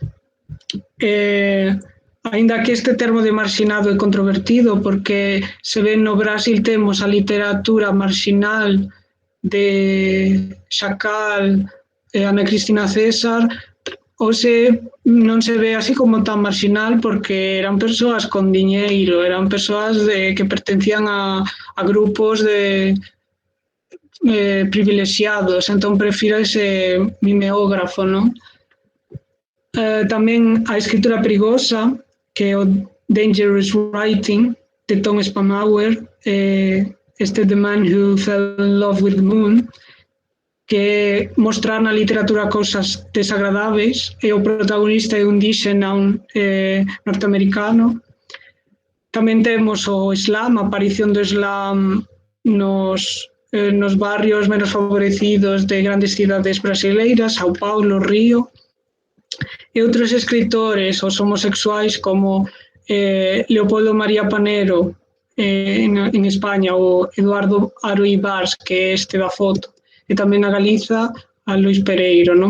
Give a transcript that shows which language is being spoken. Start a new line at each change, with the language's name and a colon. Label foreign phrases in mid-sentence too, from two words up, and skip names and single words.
Galician: Aínda que este termo de marxinado é controvertido, porque se ven no Brasil temos a literatura marxinal de Chacal, Ana Cristina César, hoxe non se ve así como tan marxinal porque eran persoas con diñeiro, eran persoas que pertencían a grupos de privilexiados, entón prefiro ese mimeógrafo, non? Tamén a escritura perigosa, que é o
English: Dangerous Writing,
Galician: de Tom Spamauer, este The Man Who Fell in Love with the Moon, que mostrar na literatura cousas desagradables, e o protagonista é un indígena norteamericano. Tamén temos o Islam, a aparición do Islam nos barrios menos favorecidos de grandes cidades brasileiras, São Paulo, Río, e outros escritores, os homosexuais como Leopoldo María Panero en España, o Eduardo Aro Ibars, que é este da foto, e tamén na Galiza a Luís Pereiro, non?